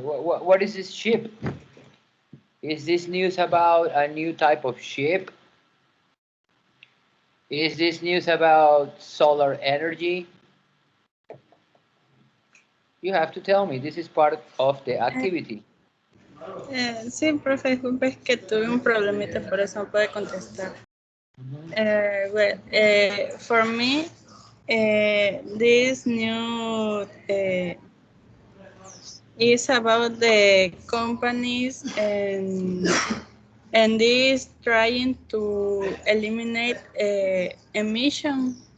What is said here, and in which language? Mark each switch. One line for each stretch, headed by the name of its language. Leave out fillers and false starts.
English: What is this ship? Is this news about a new type of ship? Is this news about solar energy? You have to tell me. This is part of the activity.
Spanish: sí, profe, disculpe, es que tuve un problemita, por eso no puede contestar.
English: Well, for me, this new is about the companies and is trying to eliminate emission.